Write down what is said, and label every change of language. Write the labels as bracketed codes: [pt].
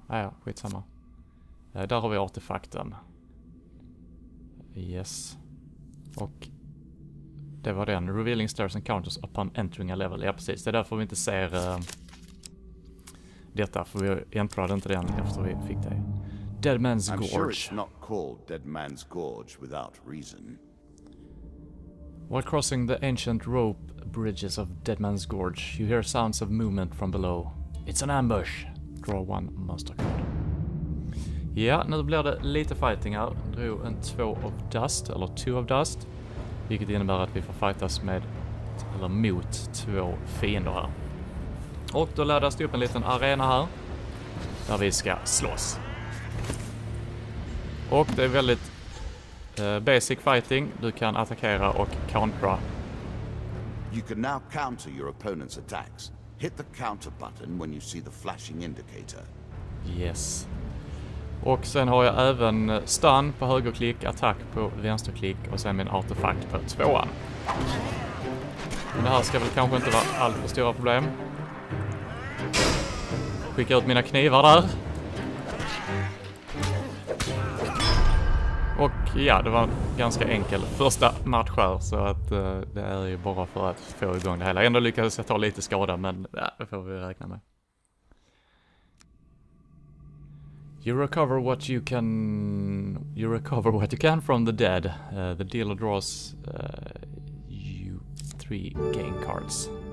[sv] Ja, skitsamma. Där har vi artefakten. Yes. Och det var den. [en] Revealing stairs encounters upon entering a level. [sv] Ja, precis. Det är därför vi inte ser detta. För vi entrade inte den efter vi fick det. [en] Dead Man's Gorge. I'm sure it's not called Dead Man's Gorge without reason. While crossing the ancient rope bridges of Dead Man's Gorge, you hear sounds of movement from below. It's an ambush. Draw one monster card. [sv] Ja, nu blir det lite fighting här. Drog en 2 of dust, eller 2 of dust. Vilket innebär att vi får fightas med, eller mot 2 fiender här. Och då laddas det upp en liten arena här. Där vi ska slåss. Och det är väldigt basic fighting. Du kan attackera och countera. [en] You can now counter your opponent's attacks. Hit the counter button when you see the flashing indicator. Yes. [sv] Och sen har jag även stun på högerklick, attack på vänsterklick och sen min artefakt på 2:an. Men det här ska väl kanske inte vara allt för stora problem. Skicka ut mina knivar där. Och ja, det var en ganska enkel första match här, så att det är ju bara för att få igång det hela. Ändå lyckades jag ta lite skada, men det får vi räkna med. [en] You recover what you can from the dead. The dealer draws you 3 game cards.